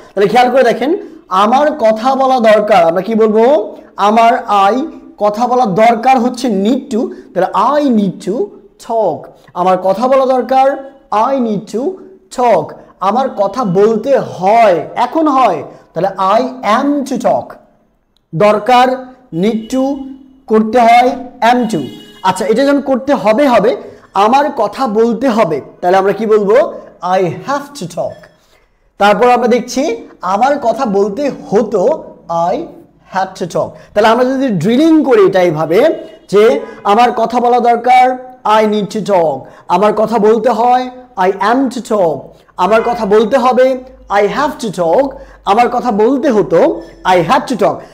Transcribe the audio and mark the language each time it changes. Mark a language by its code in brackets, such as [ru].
[bn] তাহলে খেয়াল করে দেখেন, আমার কথা বলা দরকার, আমরা কি বলবো? আমার কথা বলা দরকার হচ্ছে need to, তাহলে [en] I need to talk। [bn] আমার কথা বলা দরকার [en] I need to talk। [bn] আমার কথা বলতে হয়, এখন হয়, তাহলে [en] I am to talk। [bn] দরকার need to, করতে হয় am to। আচ্ছা, এটা যখন করতে হবে হবে, আমার কথা বলতে হবে, তাহলে আমরা কি বলবো? [en] I have to talk। তারপর আমরা দেখছি আমার কথা বলতে হতো I had to talk। [bn] তাহলে আমরা যদি ড্রিলিং করি এটা এইভাবে যে আমার কথা বলা দরকার I need to talk, আমার কথা বলতে হয় I am to talk, আমার কথা বলতে হবে I have to talk, আমার কথা বলতে হতো I had to talk।